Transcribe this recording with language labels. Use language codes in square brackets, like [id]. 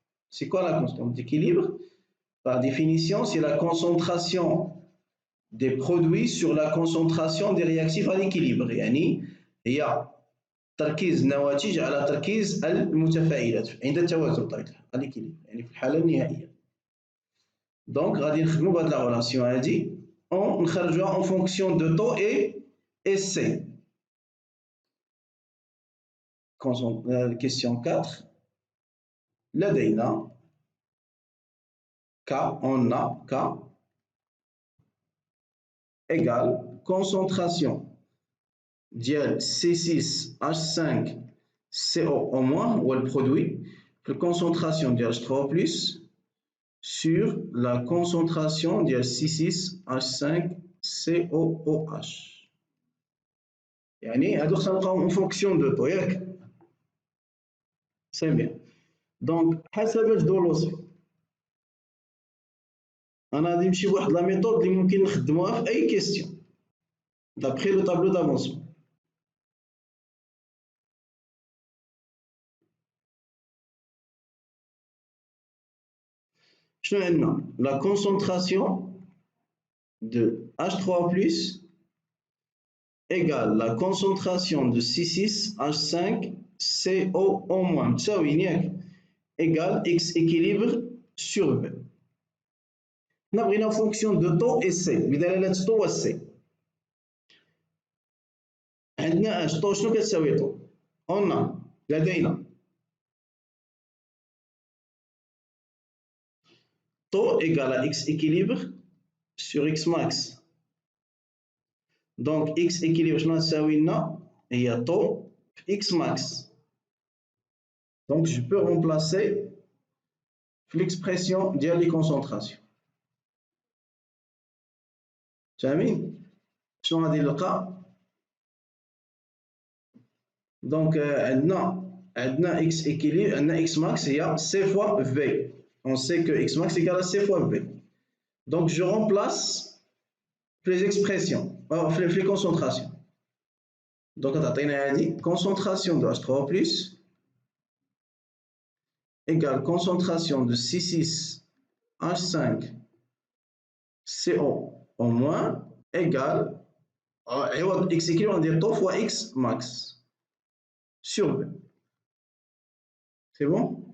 [fr] C'est quoi la constante d'équilibre? Par définition, c'est la concentration des produits sur la concentration des réactifs à l'équilibre. [ar] يعني هي تركيز النواتج على تركيز المتفاعلات عند التوازن بطبيعة الحال [fr] à l'équilibre، [ar] يعني في الحالة النهائية. دونك غادي نخدموا بهاد لا ريلاسيون هادي نخرجوها [fr] en fonction de taux et C. Question 4. [ar] لدينا [fr] K, on a K égale concentration ديال C6H5CO ou le produit, la concentration ديال H3+ sur la concentration ديال C6H5COOH. [ar] يعني هادو خلقهم [fr] en fonction de taux ياك. C'est bien. [ar] Donc حسب اش دو الوصف انا غادي نمشي بواحد لا ميثود اللي ممكن نخدموها في اي كيستيون [fr] d'après le tableau d'avancement. [ar] شنو عندنا؟ [fr] la concentration de H3+ égale la concentration de C6H5CO- [ar] تساوي ياك [fr] égale X équilibre sur V. [ar] حنا بغينا فونكسيون دو طو et C بدلالة طو و C. عندنا اش طو شنو كتساوي طو؟ قلنا لدينا طو égale à X équilibre sur X max. Donc X équilibre شنو تساوي لنا؟ هي طو في X max. [fr] Donc je peux remplacer [ar] في l'expression ديال لي كونسونطراسيون. فاهمين شنو غادي نلقى؟ دونك عندنا x équilibre, عندنا x max هي c fois v. [fr] On sait que x max égale à c fois v. Donc je remplace les expressions, les concentrations. Donc [ar] غتعطينا هذه [fr] concentration de H3O plus égale concentration de C6H5CO au moins égale x équilibre, on dit taux fois x max sur V. C'est bon?